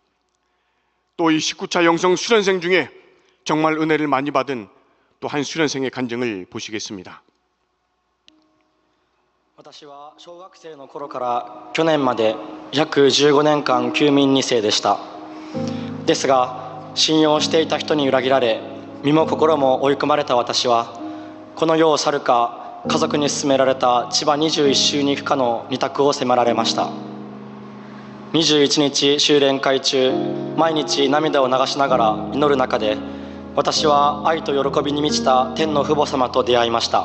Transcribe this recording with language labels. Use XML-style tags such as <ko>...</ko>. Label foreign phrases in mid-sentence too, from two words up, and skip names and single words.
<ko>또 이 19차 영성 수련생 중에 정말 은혜를 많이 받은 또 한 수련생의 간증을 보시겠습니다.</ko> <ja>私は小学生の頃から去年まで約15年間休眠2世でした。ですが信用していた人に裏切られ、身も心も追い込まれた私は、この世を去るか家族に勧められた千葉21州に行くかの二択を迫られました。21日修練会中、毎日涙を流しながら祈る中で、私は愛と喜びに満ちた天の父母様と出会いました。</ja>